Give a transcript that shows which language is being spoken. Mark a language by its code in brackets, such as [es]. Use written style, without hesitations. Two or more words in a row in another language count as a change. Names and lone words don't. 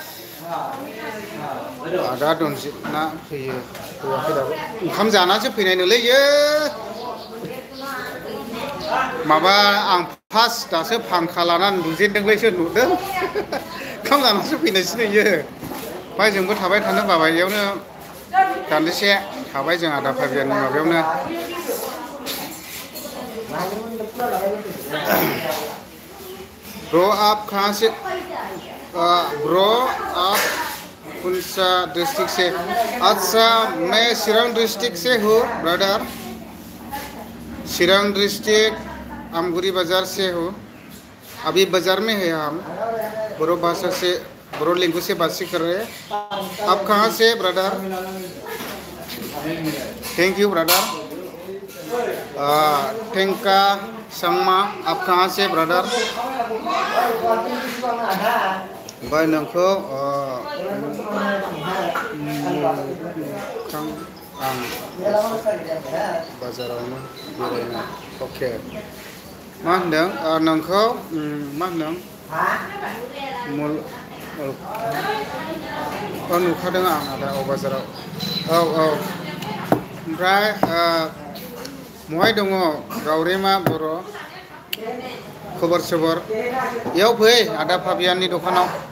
[brx] आदा दनजित ना फैयो फैयाखै दाबो ओंखाम जानासो फैनाय नोलै इयो माबा आं फार्स्ट दासो फांखा लानानै नुजेनदोंलायसो नुदों ओंखाम जानासो फैनायसो इयो ओमफ्राय जोंबो थाबाय थानो बाबाय इयावनो दान्दिसे थाबाय जों आदा फाबियाननि माबायावनो [hi] ब्रो आप कहाँ से ब्रो आप कौन सा डिस्ट्रिक्ट से अच्छा मैं चिरां डिस्ट्रिक्ट से हूँ ब्रदर चिरां डिस्ट्रिक्ट आमगुरी बाजार से हूँ अभी बाजार में है हम बोरो भाषा से ब्रो लिंगू से बातचीत कर रहे हैं। आप कहाँ से ब्रदर? [en] thank you brother. [hi] थैंका संगमा आप कहाँ से ब्रदर? [brx] भाई नोंखौ आं बाजारावनो बेरायनाय अके मा होनदों नोंखौ मा होनदों नुखादों आं आदा बाजाराव औ औ ओमफ्राय महाय दङ गावरेमा बर' खबर सबर इयाव फै आदा फाबियाननि दखानाव